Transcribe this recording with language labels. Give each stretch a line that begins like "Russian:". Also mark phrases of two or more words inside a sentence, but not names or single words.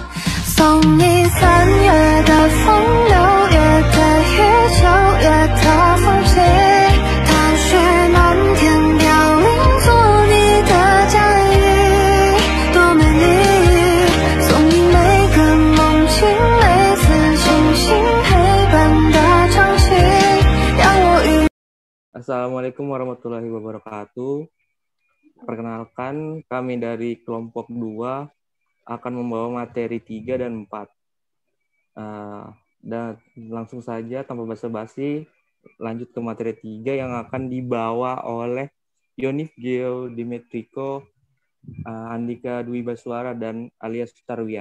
Chinese: 送你3月的风，6月的雨，9月的风景，踏雪漫天飘零，做你的嫁衣，多美丽。送你每个梦境，每次清醒陪伴的场景，让我与。
Arabic: السلام عليكم ورحمة الله وبركاته.
Indonesian: Perkenalkan, kami dari kelompok 2 akan membawa materi 3 dan 4. Dan langsung saja tanpa basa-basi lanjut ke materi 3 yang akan dibawa oleh Yonif Geo Dimetriko, Andika Dwi Baswara, dan Alias Tarwiyah.